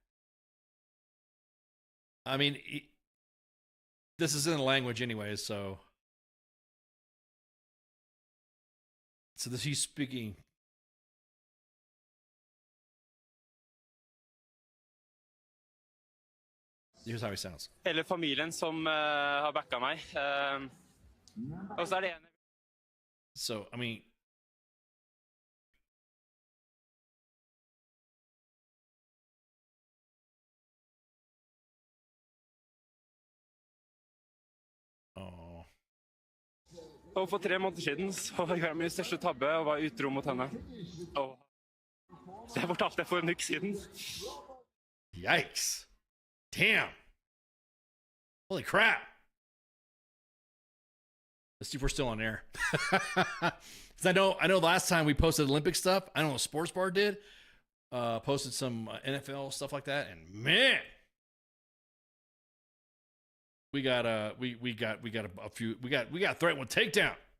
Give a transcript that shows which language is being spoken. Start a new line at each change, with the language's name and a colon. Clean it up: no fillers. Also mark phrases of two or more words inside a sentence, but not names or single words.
English: I mean, this is in the language anyways, so this he's speaking. Here's how he sounds.
Norwegian: Hele familien som har backa meg. Og så det ene.
English: So, I mean, oh.
Norwegian: Og for 3 måneder siden så gjorde jeg min største tabbe og var utro mot henne. Og det fortalte jeg for en uke siden.
English: Yikes. Damn. Holy crap. Let's see if we're still on air. Because I know last time we posted Olympic stuff, I don't know what Sports Bar did. Posted some NFL stuff like that, and man, we got a few we got threatened with takedown.